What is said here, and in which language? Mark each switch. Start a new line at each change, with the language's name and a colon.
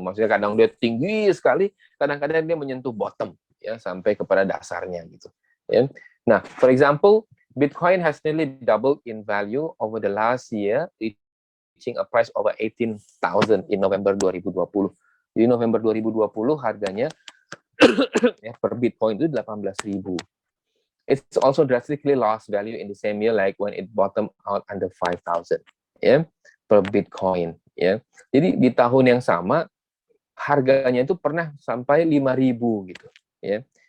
Indonesian: Maksudnya kadang dia tinggi sekali, kadang-kadang dia menyentuh bottom ya sampai kepada dasarnya gitu. Ya.
English: Nah, for example, Bitcoin has nearly doubled in value over the last year, reaching a price over 18,000 in November 2020.
Indonesian: Di November 2020 harganya ya, per Bitcoin itu 18.000.
English: It's also drastically lost value in the same year like when it bottomed out under 5,000 ya per Bitcoin ya.
Indonesian: Jadi di tahun yang sama harganya itu pernah sampai 5.000 gitu ya.